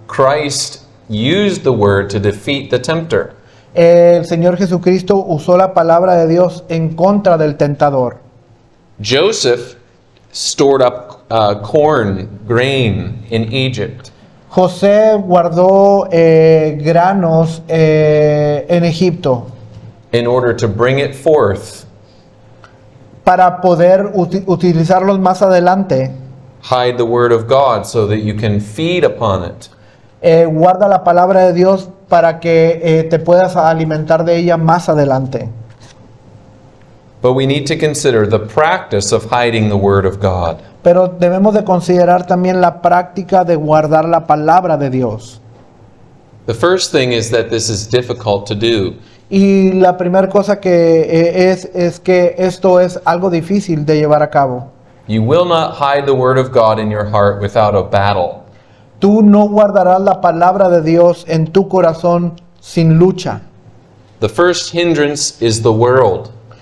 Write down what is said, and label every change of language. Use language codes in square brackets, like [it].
[en] Christ used the word to defeat the tempter. [es] El Señor Jesucristo usó la palabra de Dios en contra del tentador. [en] Joseph stored up grain in Egypt. [es] José guardó granos en Egipto [en] in order to bring it forth. [es] para poder utilizarlos más adelante. [en] Hide the word of God so that you can feed upon it. [es] Guarda la palabra de Dios para que te puedas alimentar de ella más adelante. [en] But we need to consider the practice of hiding the Word of God. [es] Pero debemos de considerar también la práctica de guardar la palabra de Dios. [en] The first thing is that this is difficult to do. [es] Y la primera cosa que es que esto es algo difícil de llevar a cabo. [en] You will not hide the Word of God in your heart without a battle. [es] Tú no guardarás la palabra de Dios en tu corazón sin lucha. [en] The first hindrance is the world.